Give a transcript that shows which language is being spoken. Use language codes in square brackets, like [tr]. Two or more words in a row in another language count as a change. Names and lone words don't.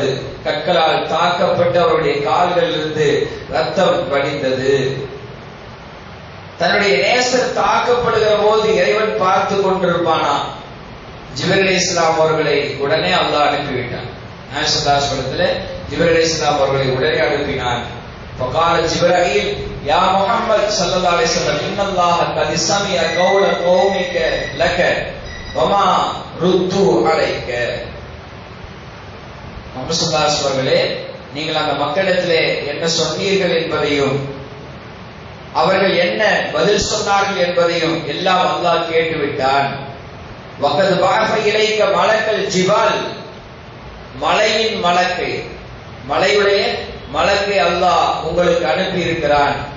[ta] கற்களால் தாக்கப்பட்டு அவருடைய கால்களிலிருந்து ரத்தம் வடிந்தது. தன்னுடைய நேசர் தாக்கப்படுகிற போது இறைவன் பார்த்து கொண்டிருப்பானா? ஜிப்ரீல் அலைஹிஸ்ஸலாம் அவர்களை உடனே அல்லாஹ் அனுப்பிவிட்டான். நாயகம் [ar] صلى الله عليه وسلم [ta] ஜிப்ரீல் அலைஹிஸ்ஸலாம் அவர்களை உடனே அனுப்பினான். [ar] فقال جبرائيل يا محمد صلى الله عليه وسلم ان الله قد سمع قول قومك لك وما ردوا عليك. [ta] முஹம்மது [ar] صلى الله عليه وسلم [ta] அவர்களே, நீங்கள் அந்த மக்களிடத்திலே என்ன சொன்னீர்கள் என்பதையும் அவர்கள் என்ன பதில் சொன்னார்கள் என்பதையும் எல்லாம் அல்லாஹ் கேட்டுவிட்டான். [ar] وقد بعث إليك ملك الجبال, [ta] மலையின் மலக்கை, மலையுடைய மலக்கை அல்லாஹ் உங்களுக்கு அனுப்பி இருக்கிறான்.